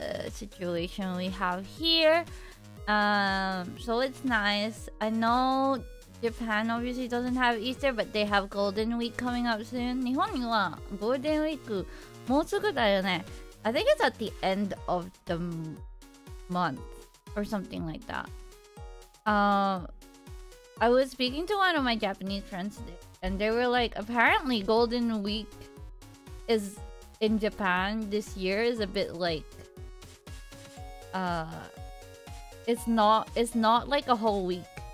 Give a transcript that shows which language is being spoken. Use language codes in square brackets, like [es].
[en] Situation we have here. So it's nice. I know Japan obviously doesn't have Easter, but they have Golden Week coming up soon. [ja] 日本には Golden Week もうすぐだよね。 [en] I think it's at the end of the month or something like that. I was speaking to one of my Japanese friends today, and they were like, apparently Golden Week is in Japan this year is a bit like it's not like a whole week.